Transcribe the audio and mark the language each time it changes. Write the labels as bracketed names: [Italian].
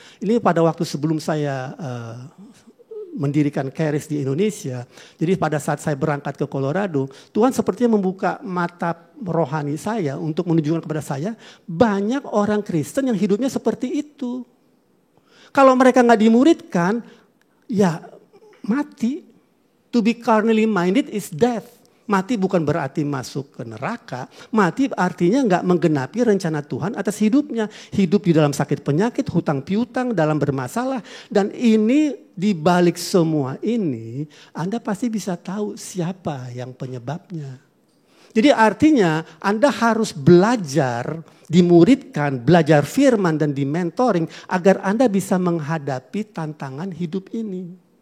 [Indonesian] Ini pada waktu sebelum saya mendirikan Charis di Indonesia. Jadi pada saat saya berangkat ke Colorado, Tuhan sepertinya membuka mata rohani saya untuk menunjukkan kepada saya banyak orang Kristen yang hidupnya seperti itu. Kalau mereka nggak dimuridkan, ya mati. [English] To be carnally minded is death. [Indonesian] Mati bukan berarti masuk ke neraka. Mati artinya nggak menggenapi rencana Tuhan atas hidupnya. Hidup di dalam sakit penyakit, hutang piutang, dalam bermasalah. Dan ini di balik semua ini, Anda pasti bisa tahu siapa yang penyebabnya. Jadi artinya Anda harus belajar, dimuridkan, belajar firman dan di-mentoring agar Anda bisa menghadapi tantangan hidup ini.